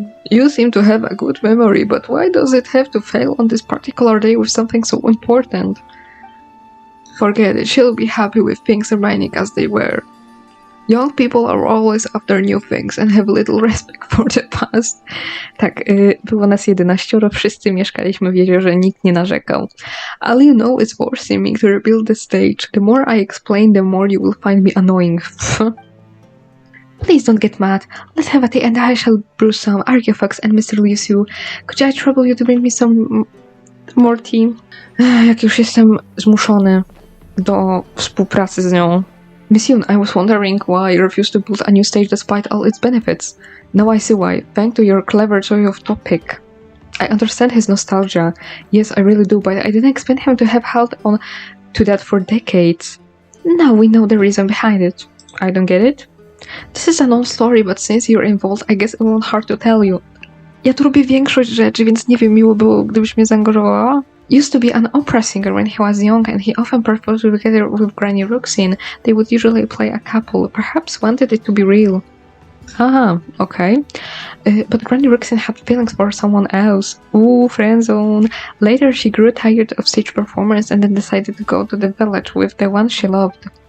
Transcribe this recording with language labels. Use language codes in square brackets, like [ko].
[en] You seem to have a good memory, but why does it have to fail on this particular day with something so important? Forget it, she'll be happy with things remaining as they were. Young people are always after new things and have little respect for the past. [pl] Tak, było nas 11, wszyscy mieszkaliśmy w jeziorze, nikt nie narzekał. [en] All you know is for seeming to rebuild the stage. The more I explain, the more you will find me annoying. Please don't get mad. Let's have a tea and I shall brew some Archaeophagus and Mr. Liyue. Could I trouble you to bring me some more tea? [pl] Jak już jestem zmuszony do współpracy z nią. [en] Miss Yoon, I was wondering why you refused to build a new stage despite all its benefits. Now I see why, thanks to your clever choice of topic. I understand his nostalgia. Yes, I really do, but I didn't expect him to have held on to that for decades. Now we know the reason behind it. I don't get it. This is a known story, but since you're involved, I guess it won't hard to tell you. [pl] Ja tu robię większość rzeczy, więc nie wiem, miło było, gdybyś mnie zaangażowała. [en] Used to be an opera singer when he was young, and he often performed together with Granny Ruxin. They would usually play a couple, perhaps wanted it to be real. Aha, okay. But Granny Ruxin had feelings for someone else. Ooh, friendzone. Later she grew tired of stage performance and then decided to go to the village with the one she loved.